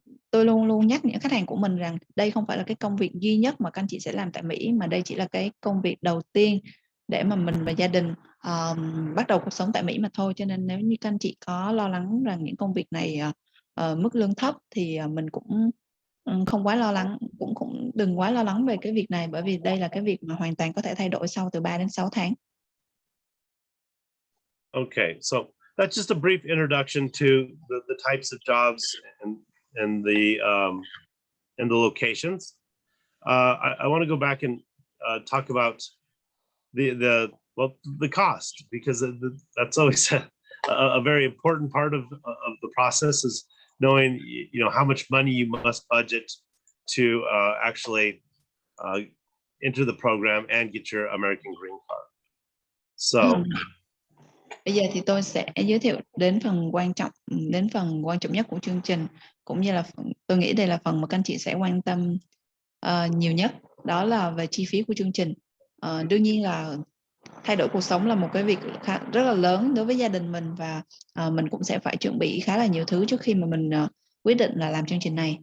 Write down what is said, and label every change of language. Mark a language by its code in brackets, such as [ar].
[vi] Tôi luôn luôn nhắc những khách hàng của mình rằng đây không phải là cái công việc duy nhất mà các anh chị sẽ làm tại Mỹ, mà đây chỉ là cái công việc đầu tiên để mà mình và gia đình bắt đầu cuộc sống tại Mỹ mà thôi. Cho nên nếu như các anh chị có lo lắng rằng những công việc này mức lương thấp thì mình cũng không quá lo lắng, cũng đừng quá lo lắng về cái việc này, bởi vì đây là cái việc mà hoàn toàn có thể thay đổi sau từ 3 đến 6 tháng. [en] Okay, so that's just a brief introduction to the types of jobs and the locations. I want to go back and talk about the cost, because that's always a very important part of the process, is knowing, you know, how much money you must budget to actually enter the program and get your American green card. So [vi] bây giờ thì tôi sẽ giới thiệu đến phần quan trọng nhất của chương trình, cũng như là tôi nghĩ đây là phần mà các anh chị sẽ quan tâm nhiều nhất, đó là về chi phí của chương trình. Đương nhiên là thay đổi cuộc sống là một cái việc rất là lớn đối với gia đình mình, và mình cũng sẽ phải chuẩn bị khá là nhiều thứ trước khi mà mình quyết định là làm chương trình này.